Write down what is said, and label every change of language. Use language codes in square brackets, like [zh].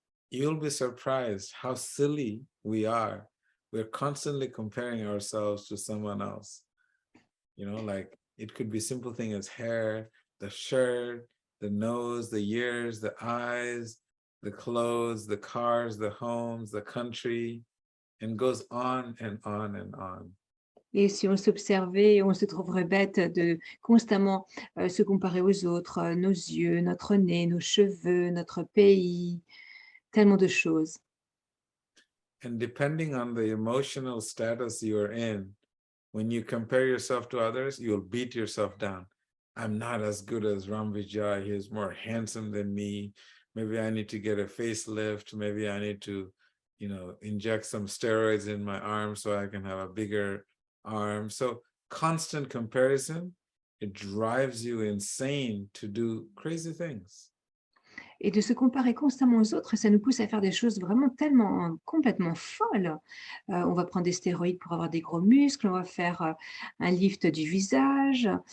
[en] You'll be surprised how silly we are. We're constantly comparing ourselves to someone else. You know, like it could be simple thing as hair, the shirt, the nose, the ears, the eyes, the clothes, the cars, the homes, the country, and goes on and on and on. [fr] Et si on s'observait, on se trouverait bête de constamment se comparer aux autres, nos yeux, notre nez, nos cheveux, notre pays, tellement de choses. [en] And depending on the emotional status you're in, when you compare yourself to others, you'll beat yourself down. I'm not as good as Ram Vijay. He's more handsome than me. Maybe I need to get a facelift. Maybe I need to, inject some steroids in my arm so I can have a bigger arm. So constant comparison, it drives you insane to do crazy things. [fr] Et de se comparer constamment aux autres, ça nous pousse à faire des choses vraiment tellement complètement folles. On va prendre des stéroïdes pour avoir des gros muscles, on va faire un lift du visage.